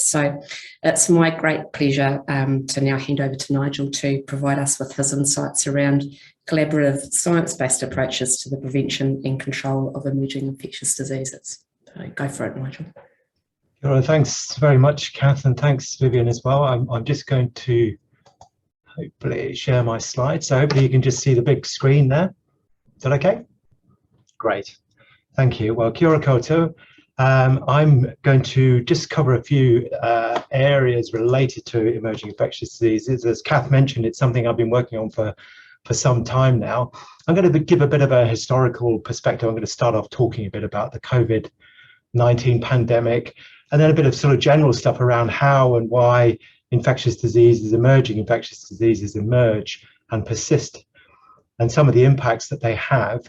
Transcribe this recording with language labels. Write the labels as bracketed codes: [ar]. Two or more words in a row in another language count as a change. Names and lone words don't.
[en] So it's my great pleasure to now hand over to Nigel to provide us with his insights around collaborative science-based approaches to the prevention and control of emerging infectious diseases. So go for it, Nigel. Well, thanks very much, Kath, and thanks, Vivian, as well. I'm just going to hopefully share my slides. So hopefully you can just see the big screen there. Is that okay? Great, thank you. Well, [mi] kia ora koutou. [en] I'm going to just cover a few areas related to emerging infectious diseases. As Kath mentioned, it's something I've been working on for some time now. I'm going to give a bit of a historical perspective. I'm going to start off talking a bit about the COVID-19 pandemic, and then a bit of sort of general stuff around how and why infectious diseases, emerging infectious diseases emerge and persist, and some of the impacts that they have.